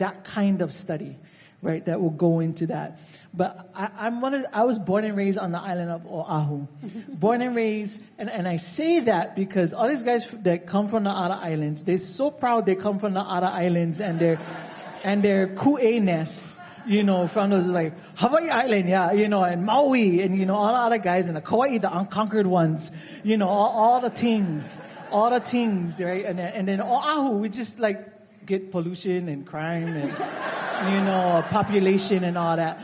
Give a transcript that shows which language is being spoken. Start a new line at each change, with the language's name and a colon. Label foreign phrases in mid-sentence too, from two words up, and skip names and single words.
English: That kind of study, right? That will go into that. But I was born and raised on the island of Oahu. Born and raised, and I say that because all these guys that come from the outer islands, they're so proud they come from the outer islands and their kuʻe-ness, you know, from those like Hawaii Island, yeah, you know, and Maui, and, you know, all the other guys, and the Kauai, the unconquered ones, you know, all the things, right? And then Oahu, we just like get pollution and crime and, you know, population and all that.